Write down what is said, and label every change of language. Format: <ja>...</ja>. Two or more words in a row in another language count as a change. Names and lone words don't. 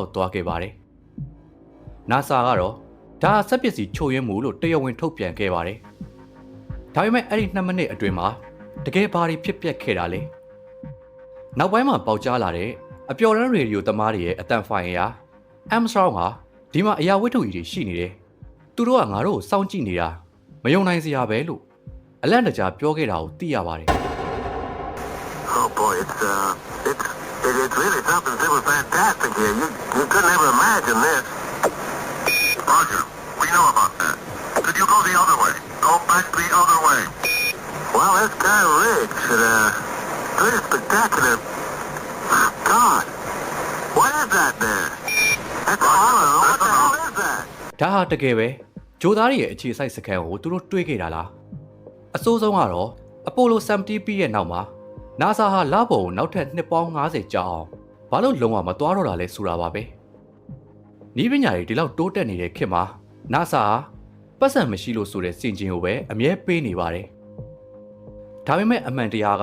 <my>က်သွားခဲ့ပါတယ်။ NASA ကတော့ဒါစက်ပစ္စည်းချို့ယွင်းမှုလို့တရားဝင်ထုတ်ပြန်ခဲ့ပါတယ်။ဒါပေမဲ့အဲ့ဒီ2မိနစ်အတွင်းမှာတကယ်ဘာတွေဖြစ်ပျက်ခဲ့တာလဲ။နောက်ပိုင်းမှာပေါက်ကြားလာတဲ့အပျော်တမ်းရေဒီယိုသမားတွေရဲ့အတန်ဖိုင်အရာ Armstrong ဟာဒီမှာအရာဝတ္ထုကြီးတွေရှိနေတယ်။သူတို့ကငါတို့ကိုစောင့်ကြည့်နေတာမယုံနိုင်စရာပဲလို့အလန့်တကြားပြောခဲ့တာကိုသိရပါတယ်</my> <en>Oh boy, it's really something super fantastic here. You couldn't ever imagine this. Roger, we know about that. Could you go the other way? Go back the other way. Well, that's kind of rich and pretty spectacular. God, what is that there? That's a hollow. What the hell is that?</en> <my>ဒါဟာတကယ်ပဲဂျိုသားတွေရဲ့အခြေစိုက်စခန်းကိုသူတို့တွေးခဲ့တာလားအဆိုးဆုံးကတော့အပိုလို70ပြီးရဲ့နောက်မှာ NASA ဟာလပေါ်ကိုနောက်ထပ်နှစ်ပေါင်း90ကြာအောင်ဘာလို့လုံးဝမ သွားတော့တာလဲဆိုတာပါပဲနီးပညာတွေဒီလောက်တိုးတက်နေတဲ့ခေတ်မှာ NASA ဟာပတ်စံမရှိလို့ဆိုတဲ့စင်ကျင်ကိုပဲအမြဲပေးနေပါတယ်ဒါပေမဲ့အမှန်တရား</my>